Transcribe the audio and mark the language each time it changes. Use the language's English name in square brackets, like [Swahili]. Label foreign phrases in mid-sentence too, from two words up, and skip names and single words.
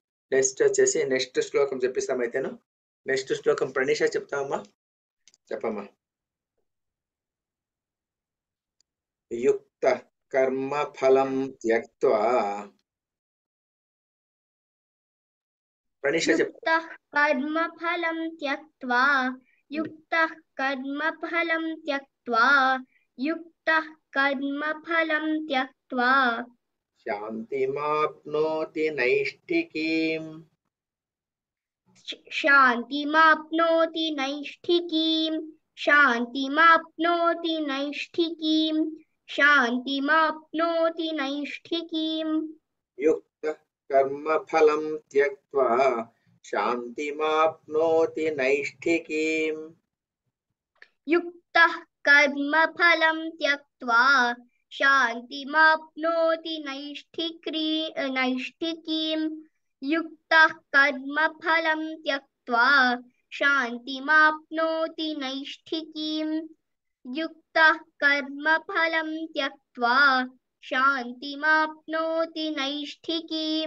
[Telugu] నెక్స్ట్ వచ్చేసి నెక్స్ట్ శ్లోకం చెప్పిస్తాం అయితేను. నెక్స్ట్ శ్లోకం ప్రణీష చెప్తామమ్మా, చెప్పమ్మా. [Sanskrit] యుక్త కర్మ ఫలం త్యక్త్వా. [Telugu] ప్రణీష చెప్పు. [Sanskrit] युक्तः कर्मफलं त्यक्त्वा युक्तः कर्मफलं त्यक्त्वा युक्तः कर्मफलं त्यक्त्वा శాంతిమాప్నోతి నైష్ఠికీం. शान्तिमाप्नोति नैष्ठिकीं शान्तिमाप्नोति नैष्ठिकीं शान्तिमाप्नोति नैष्ठिकीम्. యుక్త కర్మ ఫలం త్యక్త్వా శాంతిమాప్నోతి నైష్ఠికీం. युक्तः कर्मफलं त्यक्त्वा शान्तिमाप्नोति नैष्ठिकीं युक्तः कर्मफलं त्यक्त्वा शान्तिमाप्नोति नैष्ठिकीं युक्तः कर्मफलं त्यक्त्वा शान्तिमाप्नोति नैष्ठिकीम्.